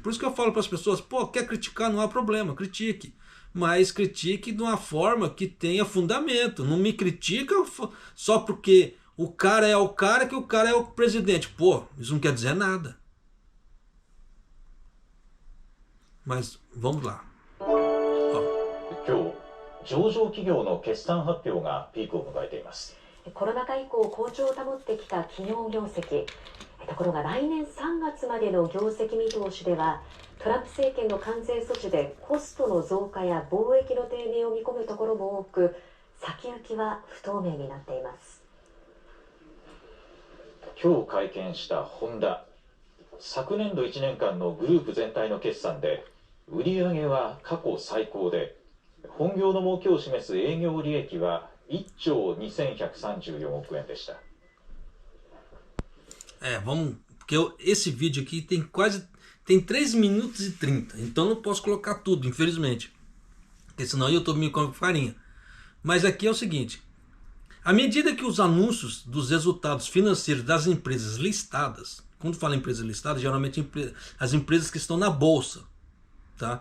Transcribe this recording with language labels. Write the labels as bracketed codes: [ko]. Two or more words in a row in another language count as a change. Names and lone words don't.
[pt] Por isso que eu falo para as pessoas, quer criticar, não há problema, critique. Mas critique de uma forma que tenha fundamento. Não me critica só porque o cara é o cara que o cara é o presidente. Isso não quer dizer nada. Mas vamos lá. [ja] 今日、上場企業の決算発表がピークを迎えています。コロナ禍以降好調を保ってきた企業業績。ところが来年3月までの業績見通しでは、トランプ政権の関税措置でコストの増加や貿易の低迷を見込むところも多く、先行きは不透明になっています。今日会見したホンダ。昨年度1年間のグループ全体の決算で、売上は過去最高で、本業の儲けを示す営業利益は1兆2134億円でした。 [pt] Vamos, porque esse vídeo aqui tem 3 minutos e 30, então não posso colocar tudo, infelizmente, porque senão eu estou me comendo farinha. Mas aqui é o seguinte, à medida que os anúncios dos resultados financeiros das empresas listadas, quando fala em empresa listada, geralmente as empresas que estão na bolsa, tá?